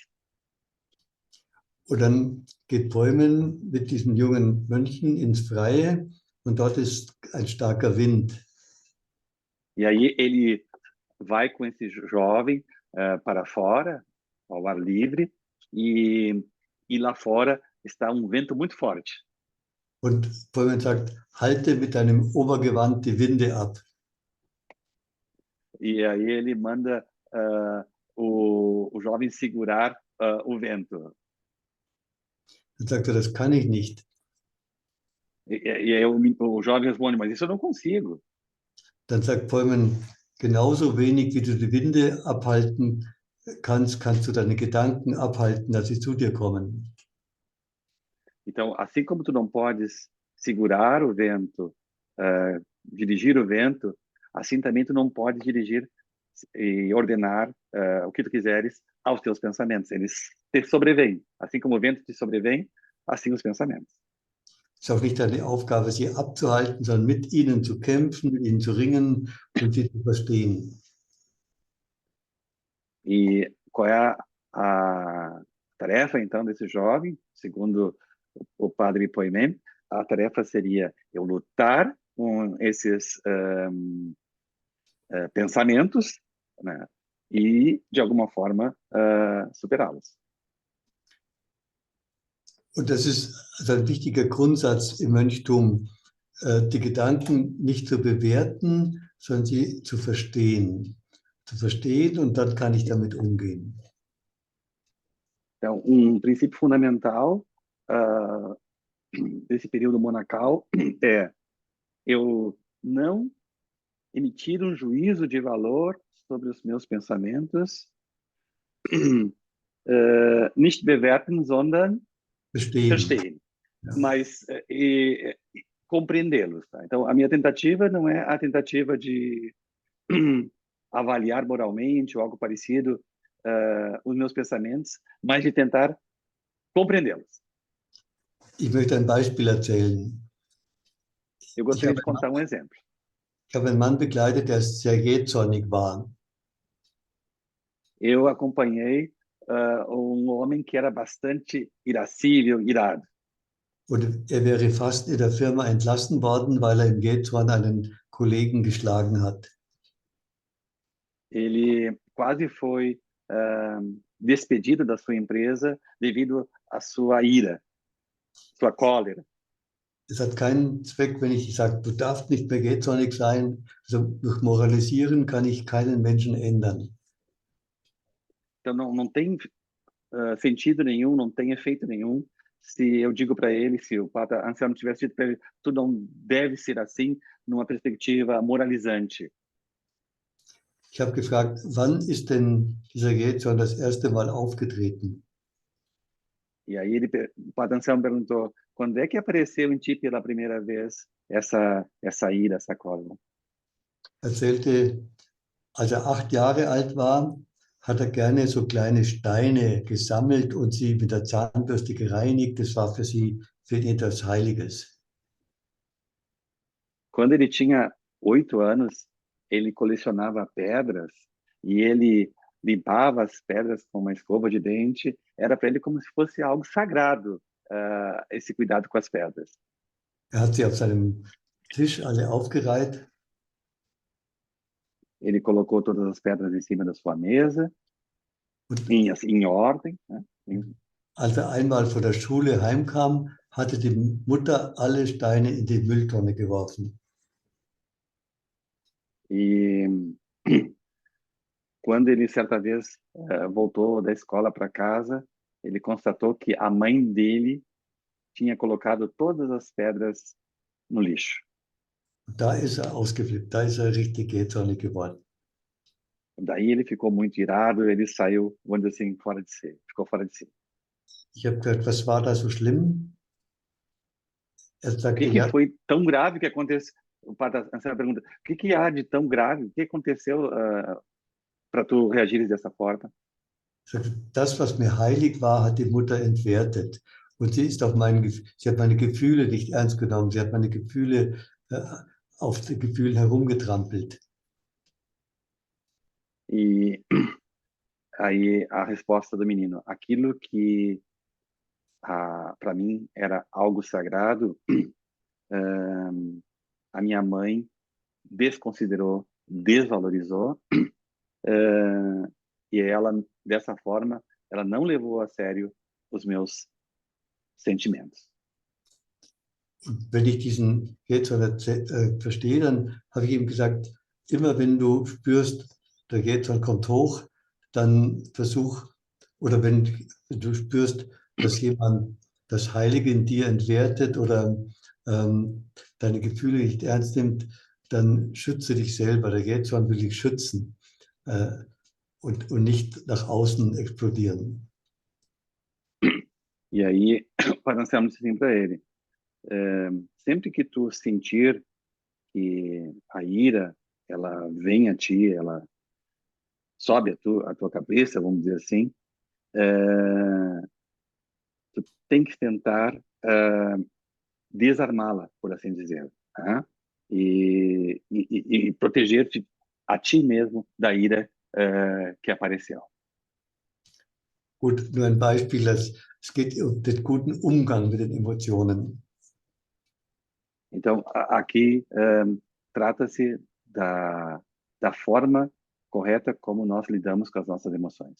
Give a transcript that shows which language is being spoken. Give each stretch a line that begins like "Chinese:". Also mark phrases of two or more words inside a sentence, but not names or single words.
German: Und dann geht Poimen mit diesen jungen Mönchen ins Freie und dort ist ein starker Wind.
Portuguese: E aí ele vai com esse jovem para fora, ao ar livre, e lá fora está vento muito forte.
German: Und Poimen sagt, halte mit deinem Obergewand die Winde ab.
Portuguese: E aí ele manda o jovem segurar o vento.
German: Dann sagt er, das kann ich nicht.
Portuguese: E aí o jovem responde, mas isso eu não consigo.
German: Dann sagt Poimen, genauso wenig wie du die Winde abhalten kannst, kannst du deine Gedanken abhalten, dass sie zu dir kommen.
Portuguese: Então, assim como tu não podes segurar o vento, dirigir o vento, assim também tu não podes dirigir e ordenar o que tu quiseres aos teus pensamentos. Eles te sobrevêm. Assim como o vento te sobrevém, assim os pensamentos.
German: Es ist auch nicht deine Aufgabe, sie abzuhalten, sondern mit ihnen zu kämpfen, mit ihnen zu ringen und sie zu verstehen.
Portuguese: E qual é a tarefa, então, desse jovem? Segundo o Padre Poimen, a tarefa seria eu lutar com esses pensamentos, né, e, de alguma forma, superá-los.
German: Und das ist also ein wichtiger Grundsatz im Mönchtum, die Gedanken nicht zu bewerten, sondern sie zu verstehen. Zu verstehen und dann kann ich damit umgehen.
Portuguese: Então, princípio fundamental desse período monacal é eu não emitir juízo de valor sobre os meus pensamentos,
German: nicht bewerten, sondern verstehen, Ja.
Portuguese: mas compreendê-los. Tá? Então, a minha tentativa não é a tentativa de avaliar moralmente ou algo parecido os meus pensamentos, mas de tentar compreendê-los.
German: Ich möchte ein Beispiel erzählen.
Portuguese: Eu gostaria de contar um exemplo.
German: Ich habe einen Mann begleitet, der sehr jähzornig war.
Portuguese: Eu acompanhei um homem que era bastante irascível, irado.
German: Und er wäre fast in der Firma entlassen worden, weil er im Jähzorn einen Kollegen geschlagen hat.
Portuguese: Ele quase foi despedido da sua empresa devido à sua ira, sua cólera.
German: Es hat keinen Zweck, wenn ich sage, du darfst nicht mehr jähzornig sein. Also durch Moralisieren kann ich keinen Menschen ändern.
Portuguese: Então não tem sentido nenhum, não tem efeito nenhum se eu digo para ele, se o Padre Anselmo tivesse dito para ele, tu não deve ser assim, numa perspectiva moralizante.
German: Ich habe gefragt, wann ist denn dieser Jähzorn das erste Mal aufgetreten?
Portuguese: E aí o Padre Anselmo perguntou, quando é que apareceu em ti pela primeira vez essa ira, essa cólera?
German: Er erzählte, als er 8 Jahre alt war, hat er gerne so kleine Steine gesammelt und sie mit der Zahnbürste gereinigt. Das war für ihn etwas Heiliges.
Portuguese: Quando ele tinha 8 anos, ele colecionava pedras e ele limpava as pedras com uma escova de dente. Era para ele como se fosse algo sagrado, esse cuidado com as pedras.
German: Er hat sie auf seinem Tisch alle aufgereiht.
Portuguese: Ele colocou todas as pedras em cima da sua mesa, em ordem, né?
German: Als er einmal von der Schule heimkam, hatte die Mutter alle Steine in die Mülltonne geworfen.
Portuguese: E quando ele, certa vez, voltou da escola para casa, ele constatou que a mãe dele tinha colocado todas as pedras no lixo.
German: Da ist er ausgeflippt, da ist er richtig jähzornig geworden.
Portuguese: Daí ele ficou muito irado, ele saiu, vamos dizer assim, fora de si, ficou fora de si.
German: Ich habe gesagt, was war da so schlimm? Er
Portuguese: O
German: sagte,
Portuguese: que
German: ja,
Portuguese: foi tão grave que aconteceu? O Padre Anselmo pergunta, o que há de tão grave? O que aconteceu para tu reagires dessa forma?
German: das, was mir heilig war, hat die Mutter entwertet. Und sie hat meine Gefühle nicht ernst genommen. Sie hat meine Gefühle auf die Gefühle herumgetrampelt.
Portuguese: E aí a resposta do menino, aquilo que para mim era algo sagrado, a minha mãe desconsiderou, desvalorizou, e ela, dessa forma, ela não levou a sério os meus sentimentos.
German: Wenn ich diesen Jähzorn verstehe, dann habe ich ihm gesagt, immer wenn du spürst, der Jähzorn kommt hoch, dann versuch, oder wenn du spürst, dass jemand das Heilige in dir entwertet oder deine Gefühle nicht ernst nimmt, dann schütze dich selber. Der Jähzorn will dich schützen und nicht nach außen explodieren.
Portuguese: E aí, o Padre Anselmo disse assim para ele, sempre que tu sentir que a ira, ela vem a ti, ela sobe a tua cabeça, vamos dizer assim, tu tem que tentar desarmá-la, por assim dizer, né? E proteger-te a ti mesmo da ira que apareceu.
German: Gut, nur ein Beispiel, es geht um den guten Umgang mit den Emotionen.
Portuguese: Então, aqui trata-se da forma correta como nós lidamos com as nossas emoções.